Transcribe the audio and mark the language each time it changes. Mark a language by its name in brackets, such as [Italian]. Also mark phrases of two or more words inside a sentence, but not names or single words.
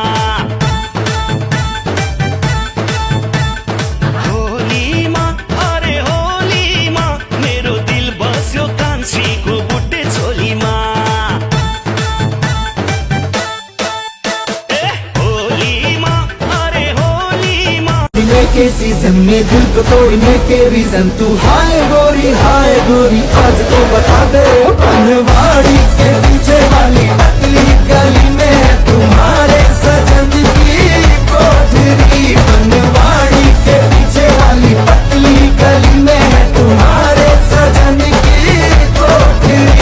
[Nepali] होलीमा अरे होलीमा मेरो दिल बस्यो कान्छीको बुट्टे छोलीमा। ए होलीमा अरे होलीमा [Hindi] के सीजन में दिल को तोड़ने के रीजन तू हाय गोरी आज तो बता दे। बनवाड़ी के पीछे वाली पतली गली में है तुम्हारे सजन की कोठरी। बनवाड़ी के पीछे वाली पतली गली में है तुम्हारे सजन की कोठरी।